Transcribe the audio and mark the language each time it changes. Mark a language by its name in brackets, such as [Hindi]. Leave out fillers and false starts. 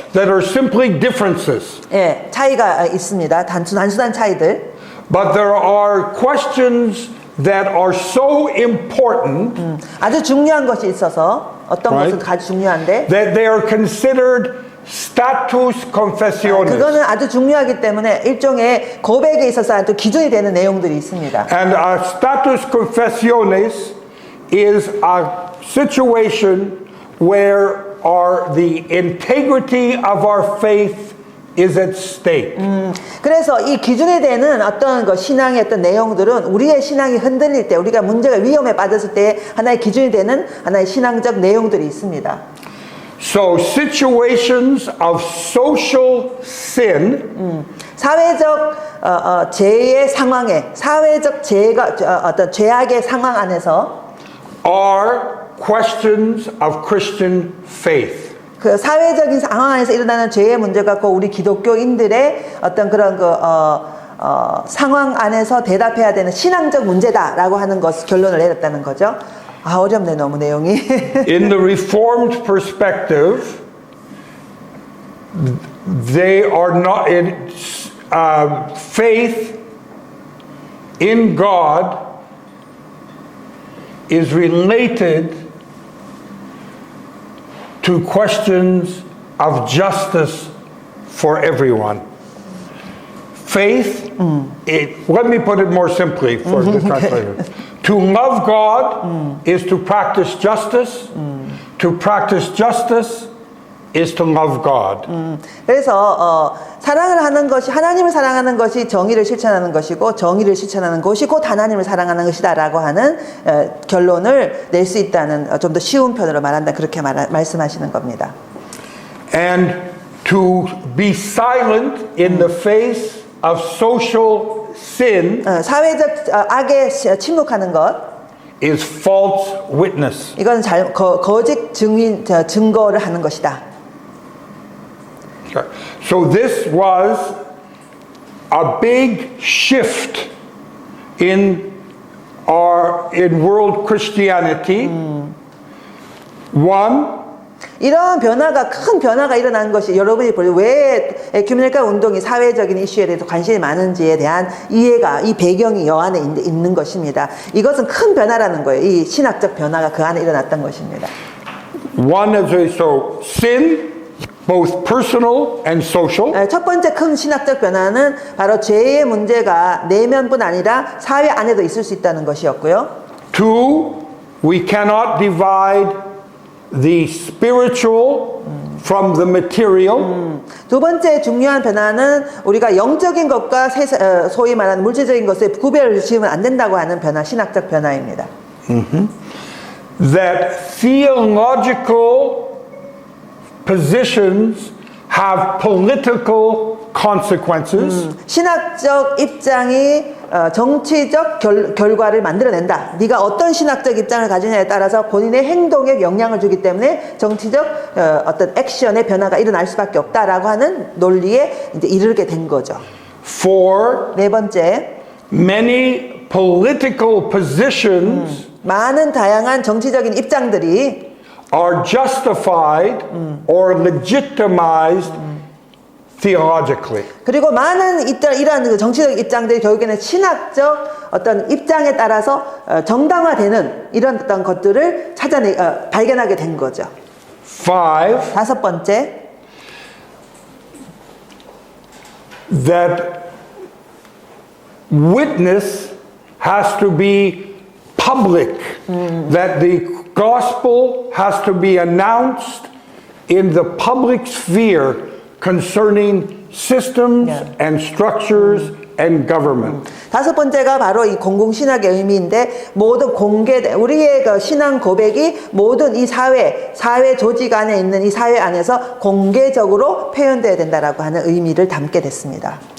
[English] that are simply differences. [Korean] 예, 차이가 있습니다. 단순한 차이들. [English] But there are questions that are so important [Korean] 아주 중요한 것이 있어서 어떤 [English] Right. [Korean] 것은 아주 중요한데 [English] that they are considered status confessionis. [Korean] 그거는 아주 중요하기 때문에 일종의 고백에 있어서 아주 기준이 되는 내용들이 있습니다. [English] And a status confessionis is a situation where the integrity of our faith is at stake. [Korean] 그래서 이 기준이 되는 어떤 그 신앙의 어떤 내용들은 우리의 신앙이 흔들릴 때, 우리가 문제가 위험에 빠졌을 때 하나의 기준이 되는 하나의 신앙적 내용들이 있습니다. [English] So situations of social sin [Korean] 사회적 죄의 상황에, 사회적 죄가 어떤 죄악의 상황 안에서 [English] are questions of Christian faith. [Korean] 그 사회적인 상황 안에서 일어나는 죄의 문제가 꼭 우리 기독교인들의 어떤 그런 상황 안에서 대답해야 되는 신앙적 문제다라고 하는 것 결론을 내렸다는 거죠. 아, 어렵네 너무 내용이. [English] In the Reformed perspective, they are not in faith in God is related to questions of justice for everyone. Faith, let me put it more simply for the translator. To love God is to practice justice. To practice justice is to love God. [Korean] 그래서 사랑을 하는 것이, 하나님을 사랑하는 것이 정의를 실천하는 것이고, 정의를 실천하는 것이 곧 하나님을 사랑하는 것이다라고 하는 결론을 낼 수 있다는, 좀 더 쉬운 편으로 말한다, 그렇게 말씀하시는 겁니다. [English] And to be silent in the face of social sin [Korean] 사회적 악에 침묵하는 것, [English] is false witness. [Korean] 이건 거짓 증거를 하는 것이다. [English] So this was a big shift in world Christianity. One, [Korean] 이런 변화가, 큰 변화가 일어난 것이, 여러분이 왜 에큐메니컬 운동이 사회적인 이슈에 대해서 관심이 많은지에 대한 이해가, 이 배경이 여 안에 있는 것입니다. 이것은 큰 변화라는 거예요. 이 신학적 변화가 그 안에 일어났던 것입니다. [English] one is so sin, both personal and social. [Korean] 첫 번째 큰 신학적 변화는 바로 죄의 문제가 내면뿐 아니라 사회 안에도 있을 수 있다는 것이었고요. [English] Two, we cannot divide the spiritual from the material. [Korean] 두 번째 중요한 변화는 우리가 영적인 것과 소위 말하는 물질적인 것에 구별을 지으면 안 된다고 하는 변화, 신학적 변화입니다. [English] That theological positions have political consequences. [Korean] 신학적 입장이 정치적 결과를 만들어낸다. 네가 어떤 신학적 입장을 가지냐에 따라서 본인의 행동에 영향을 주기 때문에 정치적 어떤 액션의 변화가 일어날 수밖에 없다라고 하는 논리에 이제 이르게 된 거죠. [English] For [Korean] 네 번째, [English] many political positions [Korean] 많은 다양한 정치적인 입장들이 [English] are justified or legitimized theologically. [Korean] 그리고 많은 이러한 그 정치적 입장들이 결국에는 신학적 어떤 입장에 따라서 정당화되는 이런 어떤 것들을 발견하게 된 거죠. [English] Five, [Korean] 다섯 번째, [English] that witness has to be public, that the gospel has to be announced in the public sphere concerning systems and structures and government. [Korean] 다섯 번째가 바로 이 공공신학의 의미인데, 모든 우리의 그 신앙 고백이 모든 이 사회 조직 안에 있는 이 사회 안에서 공개적으로 표현되어야 된다라고 하는 의미를 담게 됐습니다.